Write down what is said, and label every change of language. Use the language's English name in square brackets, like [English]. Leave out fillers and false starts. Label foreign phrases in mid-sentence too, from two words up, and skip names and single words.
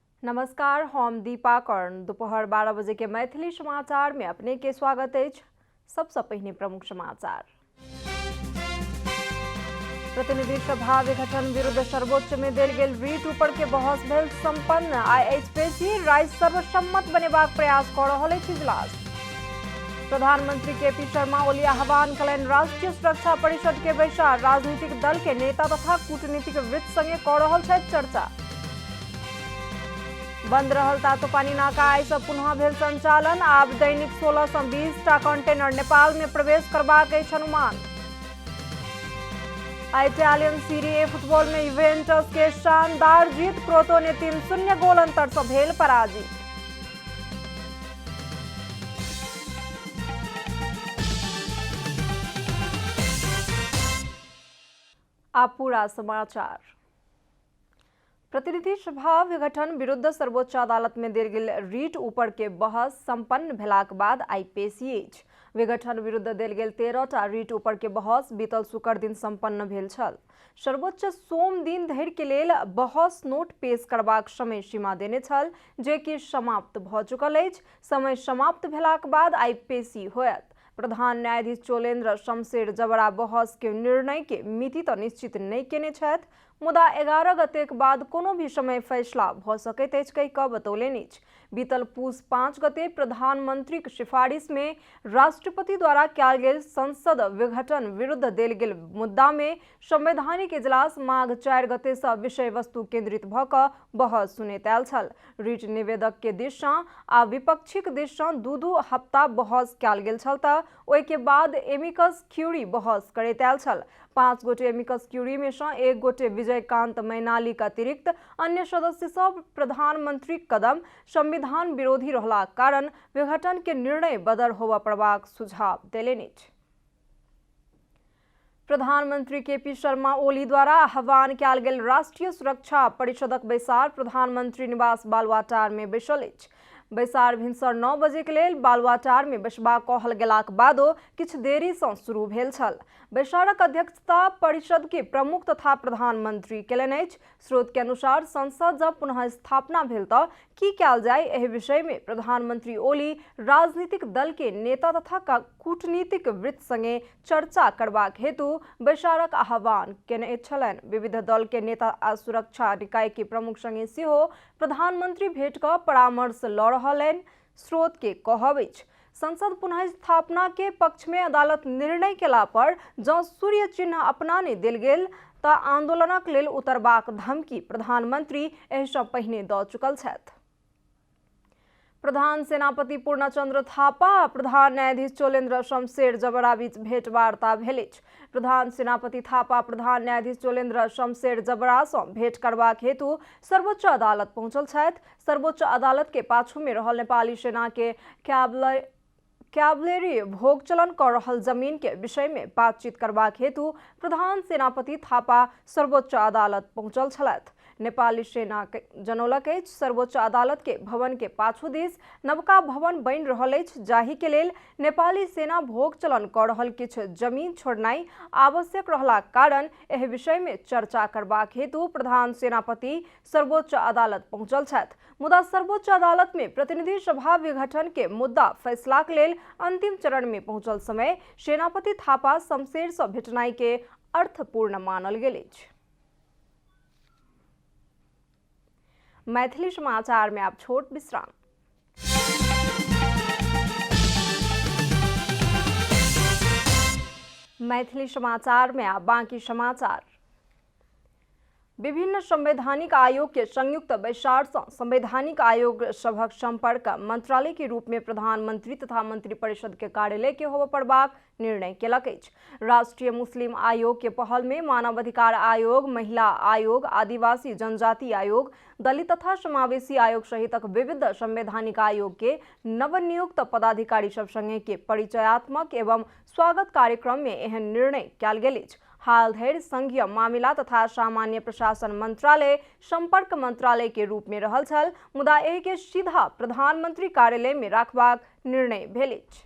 [Maithili] नमस्कार, हम दीपा कर्ण। दोपहर 12 बजे के मैथिली समाचार में अपने के स्वागत है। सबसे पहले प्रमुख समाचार। प्रतिनिधि सभा विघटन विरुद्ध सर्वोच्च में देल गेल रीट ऊपर के बहस भेल संपन्न। आईएचपीसी राज्य सर्वसम्मत बनेबाक प्रयास कर रहल अछि इजलास। प्रधानमंत्री केपी शर्मा ओली आह्वान कयलनि राष्ट्रीय सुरक्षा परिषद के बैसार। राजनीतिक दल के नेता तथा कूटनीतिक वृत्त संगे कऽ रहल छथि चर्चा। बंद रहल तातोपानी नाका आइ सँ पुनः भेल संचालन। आब दैनिक 16 सँ 20 टा कंटेनर नेपाल में प्रवेश करबाक अछि अनुमान। इटालियन सीरी ए फुटबॉल में यूवेंटस के शानदार जीत। क्रोतोने 3-0 गोल अंतर सँ भेल पराजित। आप पूरा समाचार। प्रतिनिधि सभा विघटन विरुद्ध सर्वोच्च अदालत में देल गेल रीट ऊपर के बहस संपन्न भेलाक बाद आई पेशी अछि। विघटन विरुद्ध देल गेल 13 टा रीट ऊपर के बहस बीतल शुक्र दिन संपन्न भेल छल। सर्वोच्च सोम दिन धरि के लेल बहस नोट पेश करबाक समय सीमा देने छल, जे कि समाप्त भऽ चुकल अछि। समय समाप्त भेलाक बाद आई पेशी होयत। प्रधान न्यायाधीश चोलेन्द्र शमशेर जबरा बहस के निर्णय के मिति तऽ निश्चित नहि केने छथि, मुदा 11 गतेक बाद कोनो भी समय फैसला भऽ सकैत अछि कहि कऽ बतौलनि अछि। बीतल पूस 5 गते प्रधानमंत्रीक सिफारिश में राष्ट्रपति द्वारा कयल गेल संसद विघटन विरुद्ध देल गेल मुद्दा में संवैधानिक इजलास माघ 4 गते सँ विषय वस्तु केंद्रित भऽ कऽ बहस सुनैत आयल छल। रीट निवेदक के दिस सँ आ विपक्षीक दिस सँ दू हफ्ता बहस कयल गेल छल तऽ ओहि के बाद [Latin] amicus curiae [Maithili] बहस करैत आयल छल। 5 गोटे [Latin] amicus curiae [Maithili] में सँ 1 गोटे विजयकांत मैनालीक अतिरिक्त अन्य सदस्य सब प्रधानमंत्री कदम संविधान विरोधी रहलाक कारण विघटन के निर्णय बदल होबय पड़बाक सुझाव देलनि अछि। प्रधानमंत्री केपी शर्मा ओली द्वारा आह्वान कयल गेल राष्ट्रीय सुरक्षा परिषदक बैसार प्रधानमंत्री निवास बालुआटार में बैसल अछि। बैसार भिनसर 9 बजे के लेल बालुआटार में बैसबा कहल गेलाक बादो किछु देरी सँ शुरू भेल छल। बैसारक अध्यक्षता परिषद के प्रमुख तथा प्रधानमंत्री केलनि अछि। स्रोत के अनुसार संसद जब पुनः स्थापना भेल तऽ की कयल जाय एहि विषय में प्रधानमंत्री ओली राजनीतिक दल के नेता तथा कूटनीतिक वृत्त संगे चर्चा करबाक हेतु बैसारक आह्वान केने छलनि। विविध दल के नेता आ सुरक्षा निकाय के प्रमुख संगे सेहो प्रधानमंत्री भेट कऽ परामर्श लऽ रहलनि। स्रोत के कहब अछि संसद पुनः स्थापना के पक्ष में अदालत निर्णय केला पर जँ सूर्य चिन्ह अपनाने देल गेल तऽ आंदोलनक लेल उतरबाक धमकी प्रधानमंत्री एहि सँ पहिने दऽ चुकल छथि। प्रधान सेनापति पूर्णचंद्र थापा आ प्रधान न्यायाधीश चोलेन्द्र शमशेर जबरा बीच भेंटवार्ता भेल अछि। प्रधान सेनापति थापा प्रधान न्यायाधीश चोलेन्द्र शमशेर जबरा सँ भेंट करबाक हेतु सर्वोच्च अदालत पहुंचल छथि। सर्वोच्च अदालत के पाछू में रहल नेपाली सेना के कैवलेरी भोग चलन कर रहल जमीन के विषय में बातचीत करबाक हेतु प्रधान सेनापति थापा सर्वोच्च अदालत पहुंचल छलथि। नेपाली सेना जनौलक अछि सर्वोच्च अदालत के भवन के पाछू दिस नवका भवन बनि रहल अछि, जाहि के लेल नेपाली सेना भोग चलन कऽ रहल किछु जमीन छोड़नाइ आवश्यक रहलाक कारण एहि विषय में चर्चा करबाक हेतु प्रधान सेनापति सर्वोच्च अदालत पहुंचल छथि। मुदा सर्वोच्च अदालत में प्रतिनिधि सभा विघटन के मुद्दा फैसलाक लेल अंतिम चरण में पहुंचल समय सेनापति थापा शमशेर सँ भेटनाइ के अर्थपूर्ण मानल गेल अछि। मैथिली समाचार में आप छोट विश्राम। मैथिली समाचार में आप बाकी समाचार। विभिन्न संवैधानिक आयोग के संयुक्त बैसार सँ संवैधानिक आयोग सभक संपर्क मंत्रालय के रूप में प्रधानमंत्री तथा मंत्रिपरिषद के कार्यालय के होबय पड़बाक निर्णय केलक अछि। राष्ट्रीय मुस्लिम आयोग के पहल में मानवाधिकार आयोग, महिला आयोग, आदिवासी जनजाति आयोग, दलित तथा समावेशी आयोग सहितक विविध संवैधानिक आयोग के नवनियुक्त पदाधिकारी सब संगे के परिचयात्मक एवं स्वागत कार्यक्रम में एहन निर्णय कयल गेल अछि। हाल धरि संघीय मामिला तथा सामान्य प्रशासन मंत्रालय संपर्क मंत्रालय के रूप में रहल छल, मुदा एहि के सीधा प्रधानमंत्री कार्यालय में राखबाक निर्णय भेल अछि।